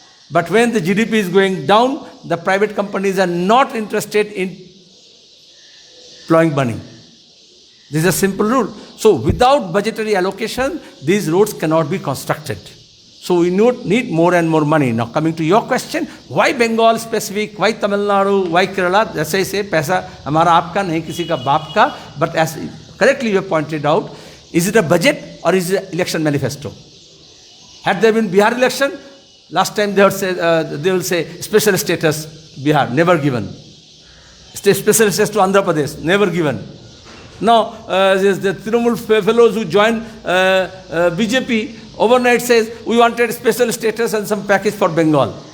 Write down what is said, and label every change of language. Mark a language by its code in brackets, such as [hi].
[en] But when the GDP is going down, the private companies are not interested in employing money. This is a simple rule. So without budgetary allocation, these roads cannot be constructed. So we need more and more money. Now coming to your question, why Bengal specific, why Tamil Nadu, why Kerala? That's why I say [hi] पैसा हमारा आपका नहीं किसी का बाप का. [en] But as correctly you have pointed out, is it a budget or is it an election manifesto? Had there been Bihar election, last time they will say special status Bihar, never given. Special status to Andhra Pradesh, never given. Now, the Trinamool fellows who joined BJP overnight says, we wanted special status and some package for Bengal.